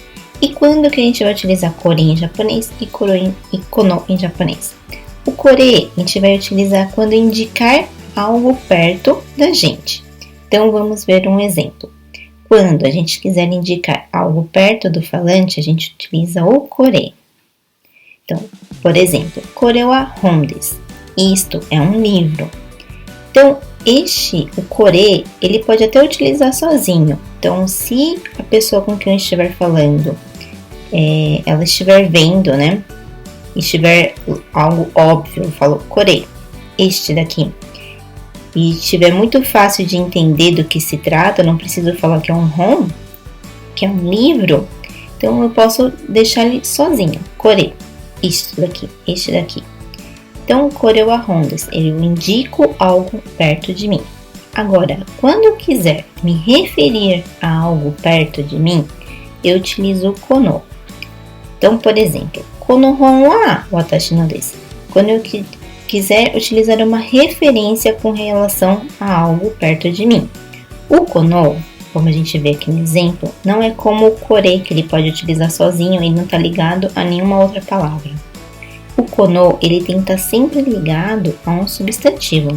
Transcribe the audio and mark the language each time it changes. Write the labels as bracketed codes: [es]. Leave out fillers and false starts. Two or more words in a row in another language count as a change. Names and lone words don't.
[pt] E quando que a gente vai utilizar kore em japonês e kono em japonês? O kore a gente vai utilizar quando indicar algo perto da gente. Então, vamos ver um exemplo. Quando a gente quiser indicar algo perto do falante, a gente utiliza o kore. Então, por exemplo, [ja] kore wa hon desu. [pt] Isto é um livro. Então, o kore, ele pode até utilizar sozinho. Então, se a pessoa com quem eu estiver falando, ela estiver vendo, né? Estiver algo óbvio, eu falo kore, este daqui. E estiver muito fácil de entender do que se trata, não preciso falar que é um hon, que é um livro. Então, eu posso deixar ele sozinho. Kore, isto daqui, este daqui. Então, [ja] kore wa hon desu, [pt] eu indico algo perto de mim. Agora, quando eu quiser me referir a algo perto de mim, eu utilizo o kono. Então, por exemplo, [ja] kono hon wa watashi no desu. [pt] Quando eu quiser utilizar uma referência com relação a algo perto de mim. O kono, como a gente vê aqui no exemplo, não é como o kore, que ele pode utilizar sozinho e não está ligado a nenhuma outra palavra. O kono, ele tem que estar sempre ligado a um substantivo.